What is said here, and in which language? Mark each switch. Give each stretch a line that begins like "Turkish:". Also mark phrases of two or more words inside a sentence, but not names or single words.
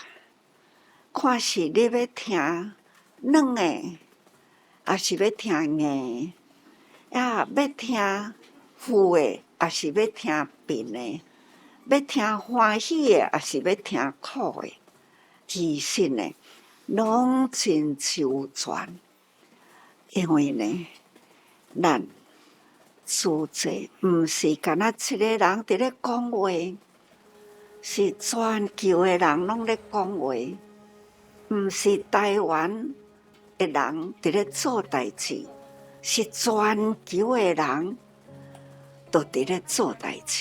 Min Nan Chinese: 看是你要听软的，还是要听硬的，要听负的，还是要听平的，要听欢喜的，还是要听苦的，其实呢，拢真周全。因为呢，咱自这毋是干那一个人伫咧讲话，是全球的人拢咧讲话，毋是台湾的人伫咧做代志，是全球的人都伫咧做代志。